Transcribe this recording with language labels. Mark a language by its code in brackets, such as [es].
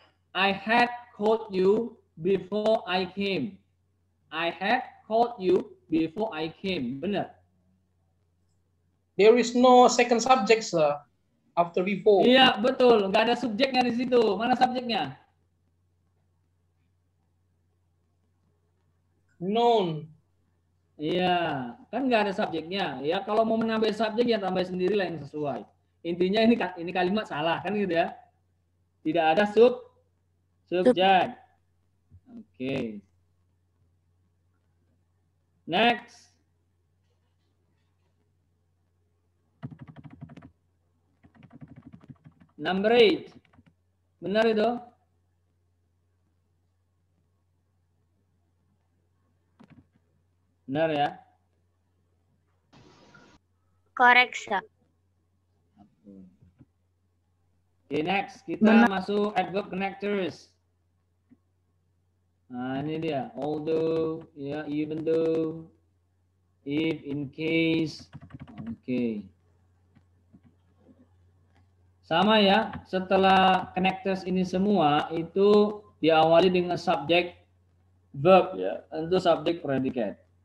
[en] I had called you before I came. I had called you before I came. [id] Bener. [en] There is no second subject, sir, after before. [id] Iya, betul. Nggak ada subjeknya di situ. Mana subjeknya? [en] Known. [id] Iya, kan nggak ada subjeknya. Ya, kalau mau menambah subjek ya tambah sendiri lah yang sesuai. Intinya ini kalimat salah kan gitu ya. Tidak ada subjek. Oke. [en] Next. Number 8. [id] Benar itu? Benar ya? [en] Correct, Sir. [id] Oke, next. Kita masuk adverb connectors. Nah, ini dia. [en] Although, ya, even though, if, in case. [id] Oke. Sama ya, setelah connectors ini semua, itu diawali dengan subjek verb ya, untuk subjek predikat.